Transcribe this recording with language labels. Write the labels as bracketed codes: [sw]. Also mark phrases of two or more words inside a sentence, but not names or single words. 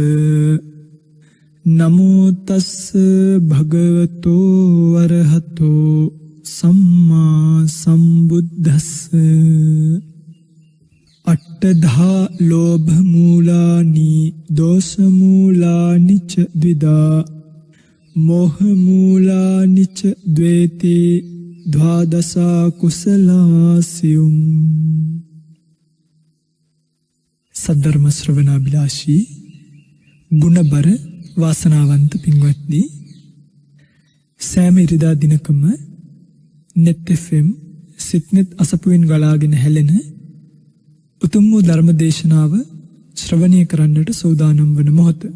[pi] නමෝ තස්ස භගවතෝ අරහතෝ සම්මා සම්බුද්දස්ස අට්ඨධා ලෝභ මූලානි දෝෂ මූලානි ච ද්විදා මෝහ මූලානි ච ද්වේතේ ද්වාදසා කුසලාසියුම්. [si] සද්ධර්ම ශ්‍රවණාභිලාෂී ගුණබර වාසනාවන්ත පින්වත්නි, සෑම ඉරිදා දිනකම net fm සිත්නෙත් අසපුවෙන් ගලාගෙන හැලෙන උතුම් වූ ධර්ම දේශනාව ශ්‍රවණය කරන්නට සූදානම් වන මොහොත.